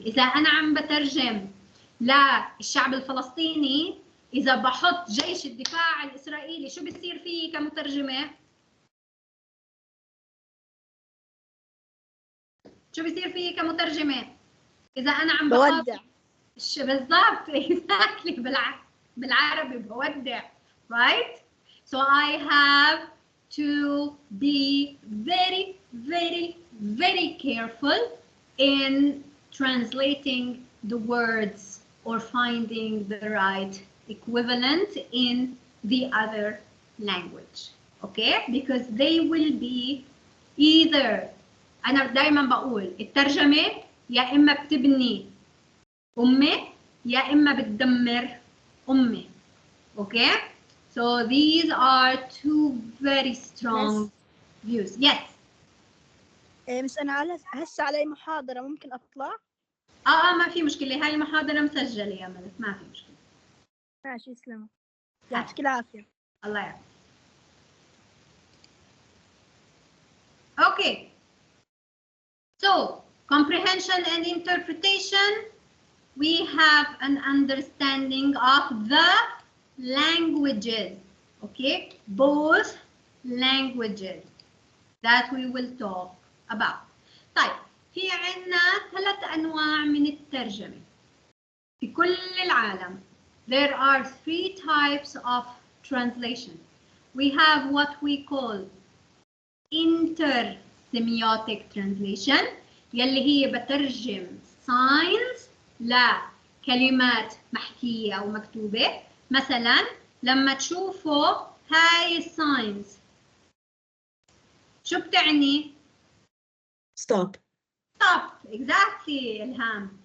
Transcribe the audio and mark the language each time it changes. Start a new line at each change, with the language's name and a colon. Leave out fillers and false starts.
Arabic: إذا أنا عم بترجم للشعب الفلسطيني، إذا بحط جيش الدفاع الإسرائيلي شو بيصير فيه كمترجمة؟ شو بيصير فيه كمترجمة؟ إذا أنا عم بودع. بالضبط exactly بالعربي بودع right.
English: So I have to be very very very careful in translating the words or finding the right equivalent in the other language, okay, because they will be either.
Arabic: أنا دايما بقول الترجمة يا إما بتبني أمة يا إما بتدمر أمة، okay.
English: So these are two very strong views. Yes.
Arabic: بس أنا هسه علي محاضرة، ممكن أطلع؟ ما في مشكلة، هاي المحاضرة مسجلة يا ملك، ما في مشكلة. ماشي يسلمك، يعطيك العافية. الله يعافيك.
English: Okay. So comprehension and interpretation, we have an understanding of the languages, okay, both languages that we will talk about.
Arabic: طيب في عنا 3 أنواع من الترجمة في كل العالم.
English: There are 3 types of translation. We have what we call intersemiotic translation
Arabic: يلي هي بترجم
English: signs
Arabic: لكلمات محكية أو مكتوبة. مثلا لما تشوفوا هاي signs شو بتعني؟
English: stop. stop exactly إلهام.